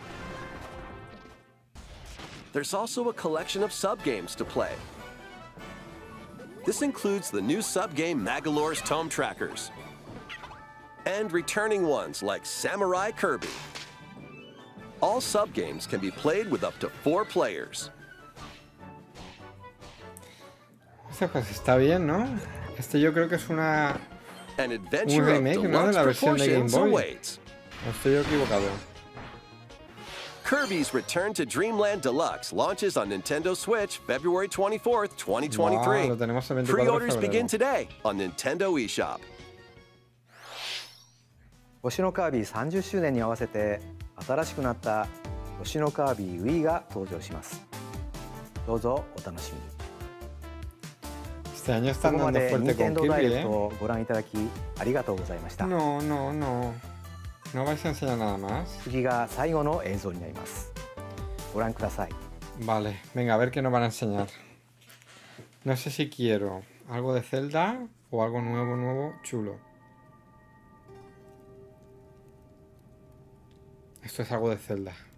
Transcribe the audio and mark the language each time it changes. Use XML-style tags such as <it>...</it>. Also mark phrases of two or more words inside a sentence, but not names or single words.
<en>There's also a collection of sub-games to play. This includes the new sub-game Magalore's Tome Trackers, and returning ones like Samurai Kirby. All sub-games can be played with up to 4 players.</en> <es>Este pues está bien, ¿no? Este yo creo que es una...</es> <en>An adventure of</en> <es>remake, ¿no? De</es> <en>deluxe</en> <es>la versión de Game</es> <en>proportions</en> <es>Boy.</es> <en>awaits.</en> <es>¿O estoy yo equivocado?</es> <en>Kirby's Return to Dreamland Deluxe launches on Nintendo Switch February 24th, 2023.</en> <es>Wow, lo tenemos el 24 de</es> <en>Pre-orders</en> <es>febrero.</es> <en>begin today on Nintendo eShop.</en> <ja>星のカービィ30周年に合わせて新しくなった星のカービィ Wii が登場します。どうぞお楽しみに。</ja> <es>Este año</es> <ja>こ</ja> <es>están</es> <ja>こま</ja> <es>dando</es> <ja>で</ja> <es>fuerte con</es> <ja>任天堂ダイレ</ja> <es>Kirby,</es> <ja>クトをご覧いただきありがとうございました。</ja> <es>No, no, no. ¿No vais a enseñar nada más?</es> <ja>次が最後の映像になります。ご覧ください。</ja> <es>Vale, venga, a ver qué nos van a enseñar. No sé si quiero algo de Zelda o algo nuevo, chulo. Esto es algo de Zelda.</es>